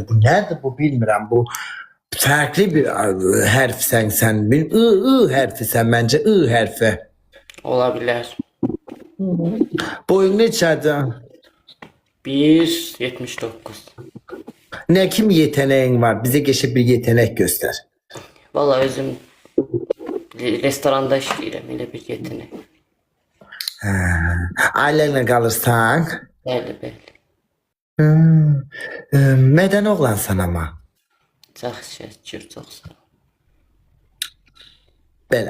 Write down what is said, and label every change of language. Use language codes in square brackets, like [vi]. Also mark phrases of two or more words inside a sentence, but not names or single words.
[tr] Bu nedir bu bilmiyorum. Bu farklı bir harf sen. Bir I harfi sen bence I harfi. [az] Ola bilər. Boyun neçədir? 1.79. [tr] Ne kim yeteneğin var? Bize geçip bir yetenek göster. [az] Valla özüm restoranda işləyirəm, elə bir yetenek. [tr] Ailenle kalırsan. [az] Bəli, bəli. [tr] Meden oğlansan ama. [az] Çox şükür, çox sağ ol. Belə.